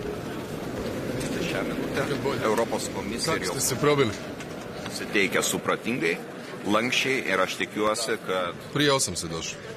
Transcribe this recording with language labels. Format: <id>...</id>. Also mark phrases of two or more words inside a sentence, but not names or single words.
<lt>Europos komisija</lt> <hr>Kako ste se probili?</hr> <lt>Suteikia supratingai, lankščiai ir aš tikiuosi, kad...</lt> <hr>Prije 8 se došlo.</hr>